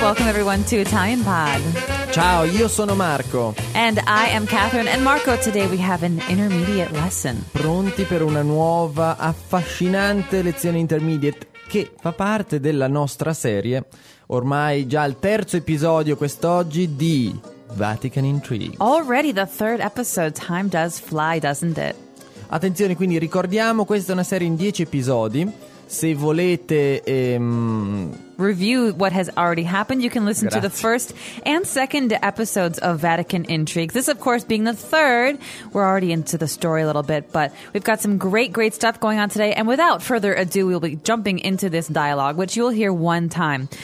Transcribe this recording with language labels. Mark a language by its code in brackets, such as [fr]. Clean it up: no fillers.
[en] Welcome everyone to Italian Pod. [it] Ciao, io sono Marco. [en] And I am Catherine. And Marco, today we have an intermediate lesson. [it] Pronti per una nuova affascinante lezione intermediate che fa parte della nostra serie. Ormai già il terzo episodio quest'oggi di Vatican Intrigue. [en] Already the third episode. Time does fly, doesn't it? [it] Attenzione, quindi ricordiamo, questa è una serie in 10 episodi. Se volete [en] review what has already happened, you can listen [it] grazie. [en] To the first and second episodes of Vatican Intrigue. This, of course, being the third, we're already into the story a little bit, but we've got some great, great stuff going on today. And without further ado, we'll be jumping into this dialogue, which you'll hear one time.